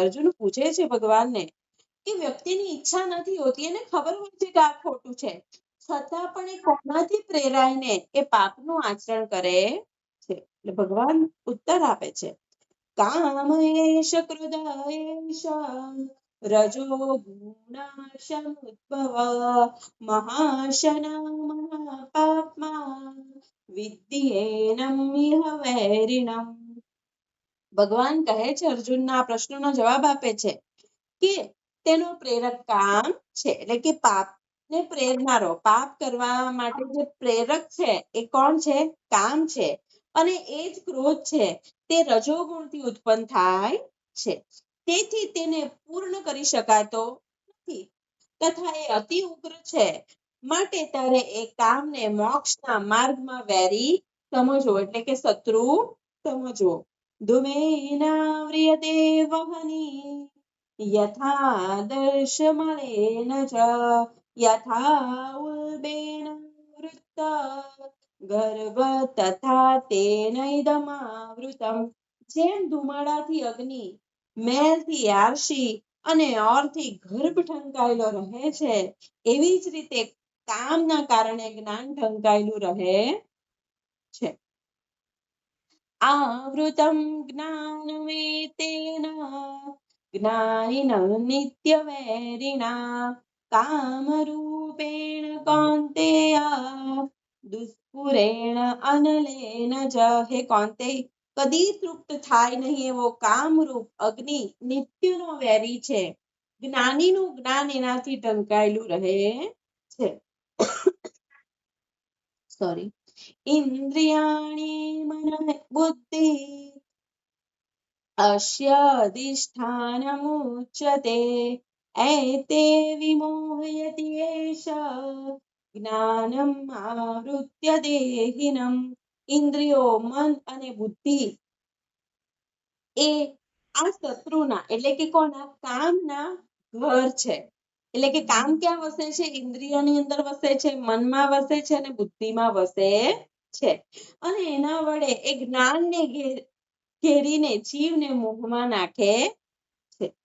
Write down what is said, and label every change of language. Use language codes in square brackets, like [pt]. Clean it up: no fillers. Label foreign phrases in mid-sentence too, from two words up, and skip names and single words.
[gu] અર્જુન પૂછે છે ભગવાનને કે વ્યક્તિની ઈચ્છા નથી હોતી, એને ખબર હોય છે કે આ ખોટું છે, છતાં પણ એ કોનાથી પ્રેરાઈને એ પાપનું આચરણ કરે છે. એટલે ભગવાન ઉત્તર આપે છે [sa] કામ એશ ક્રોધ એશ रजो गुणाशमुद्भव महाशना महापाप्मा विद्येनम् इह वैरिणम्। [gu] ભગવાન કહે છે અર્જુનના આ પ્રશ્નનો જવાબ આપે છે કે તેનો પ્રેરક કામ છે એટલે કે પાપને પ્રેરનારો પાપ કરવા માટે જે પ્રેરક છે એ કોણ છે કામ છે અને એ જ ક્રોધ છે તે રજોગુણથી ઉત્પન્ન થાય છે તેથી તેને પૂર્ણ કરી શકાતો નથી તથા એ અતિ ઉગ્ર છે માટે તારે એ કામને મોક્ષના માર્ગમાં વેરી સમજવો એટલે કે શત્રુ સમજવો [sa] ધૂમેનાવ્રિયતે વહની यथादर्शमलेन च यथा उल्बेन वृत्त गर्भ तथा तेनैदमावृतम्। [gu] જેમ ધુમાડાથી અગ્નિ મેલથી આરસી અને ઓરથી ગર્ભ ઢંકાયેલો રહે છે એવી જ રીતે કામના કારણે જ્ઞાન ઢંકાયેલું રહે છે [sa] आवृतं ज्ञानमेतेन ज्ञानिनं नित्यवैरिणा कामरूपेण कौन्तेय દુષ્પુરેણ અનલેન [gu] જ હે કૌંતેય કદી તૃપ્ત થાય નહીં એવો કામરૂપ અગ્નિ નિત્યનો વેરી છે જ્ઞાનીનું જ્ઞાન એનાથી ઢંકાયેલું રહે છે [sa] સોરી ઇન્દ્રિયાણિ મન બુદ્ધિ अस्य अधिष्ठानमुच्यते एते विमोहयति एष જ્ઞાનમ આવૃત્ય દેહિનમ [gu] ઇન્દ્રિયો મન અને બુદ્ધિ એ આ શત્રુના એટલે કે કોના કામના ઘર છે એટલે કે કામ ક્યાં વસે છે ઇન્દ્રિયોની અંદર વસે છે મનમાં વસે છે અને બુદ્ધિમાં વસે છે અને એના વડે એ જ્ઞાનને ઘેરીને જીવને મોહમાં નાખે છે